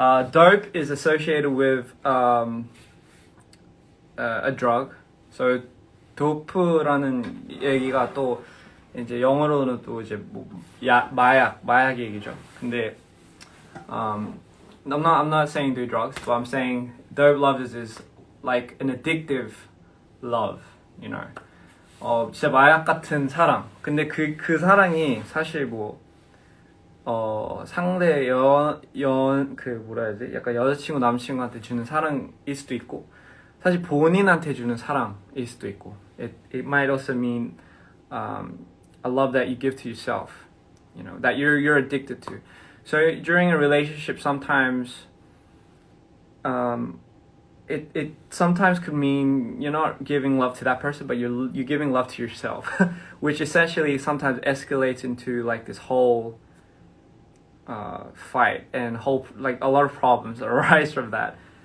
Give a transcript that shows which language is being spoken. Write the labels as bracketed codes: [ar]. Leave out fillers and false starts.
[en] Dope is associated with a drug. [ko] So 도프라는 얘기가 또 이제 영어로는 또 이제 뭐 마약 얘기죠. 근데 [en] I'm not saying do drugs, but I'm saying Dope Lovers is like an addictive love, you know. [ko] 진짜 마약 같은 사랑. 근데 그 사랑이 사실 뭐 상대 그 뭐라 해야 되지? 약간 여자친구 남친구한테 주는 사랑일 수도 있고, 사실 본인한테 주는 사랑일 수도 있고. [en] It might also mean a love that you give to yourself, you know, that you're addicted to. So during a relationship, sometimes it sometimes could mean you're not giving love to that person, but you're giving love to yourself, which essentially sometimes escalates into like this whole fight and whole like a lot of problems that arise from that.